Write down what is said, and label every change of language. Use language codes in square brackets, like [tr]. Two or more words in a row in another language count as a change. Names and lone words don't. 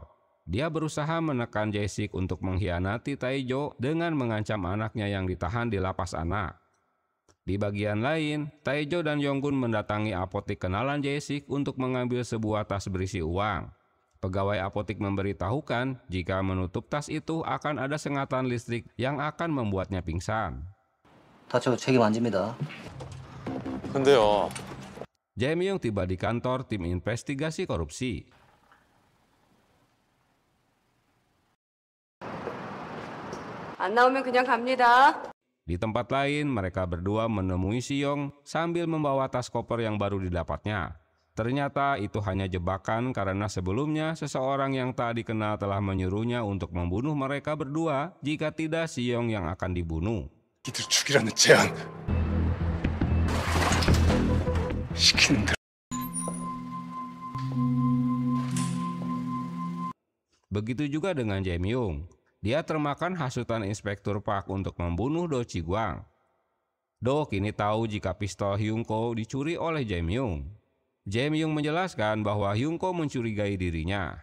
[id] Dia berusaha menekan Jae-sik untuk mengkhianati Tae-jo dengan mengancam anaknya yang ditahan di lapas anak. Di bagian lain, Tae-jo dan Yonggun mendatangi apotik kenalan Jae-sik untuk mengambil sebuah tas berisi uang. Pegawai apotik memberitahukan jika menutup tas itu akan ada sengatan listrik yang akan membuatnya pingsan. [ko] 다쳐 책임 안 집니다. 근데요. [id] Jae-myung tiba di kantor tim investigasi korupsi. [ko] 안 나오면 그냥 갑니다. [id] Di tempat lain, mereka berdua menemui Siyong sambil membawa tas koper yang baru didapatnya. Ternyata itu hanya jebakan karena sebelumnya seseorang yang tak dikenal telah menyuruhnya untuk membunuh mereka berdua jika tidak Siyong yang akan dibunuh. [ko] 이들 죽이라는 제안. 시키는 대로. [id] Begitu juga dengan Jae-myung. Dia termakan hasutan Inspektur Park untuk membunuh Do Chi-gwang. Do kini tahu jika pistol Hyun-ko dicuri oleh Jae-myung. Jae-myung menjelaskan bahwa Hyun-ko mencurigai dirinya.